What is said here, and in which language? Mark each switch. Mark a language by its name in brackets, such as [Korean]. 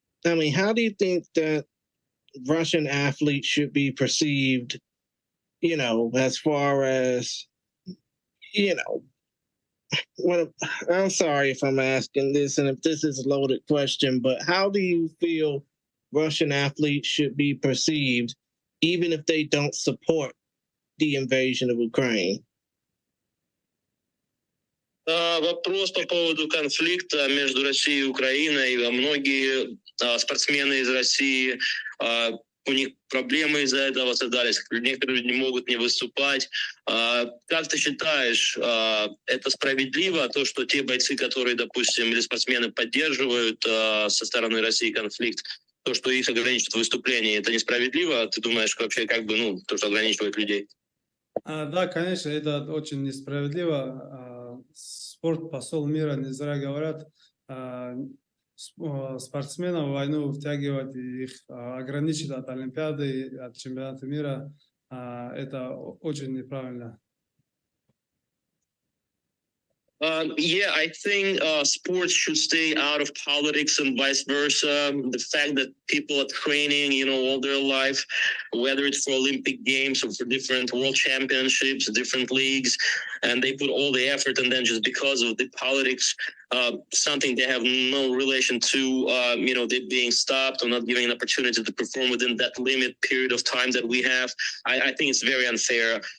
[English] I mean, how do you think that Russian athletes should be perceived, you know, as far as, you know, what, I'm sorry if I'm asking this and if this is a loaded question, but how do you feel Russian athletes should be perceived even if they don't support the invasion of Ukraine? [Russian] Вопрос по поводу конфликта между Россией и Украиной. Многие спортсмены из России, у них проблемы из-за этого создались. Некоторые люди не могут не выступать. Как ты считаешь, это справедливо, то, что те бойцы, которые, допустим, или спортсмены поддерживают со стороны России конфликт, то, что их ограничивают в выступлении, это несправедливо? Ты думаешь, вообще, как бы, ну, то, что ограничивает людей? Да, конечно, это очень несправедливо. Спорт посол мира, не зря говорят, спортсменов в войну втягивать и их ограничить от Олимпиады, от чемпионата мира, это очень неправильно. [English] Yeah, I think sports should stay out of politics and vice versa. The fact that people are training, you know, all their life, whether it's for Olympic Games or for different world championships, different leagues, and they put all the effort, and then just because of the politics, something they have no relation to, you know, they being stopped or not giving an opportunity to perform within that limit period of time that we have, I think it's very unfair.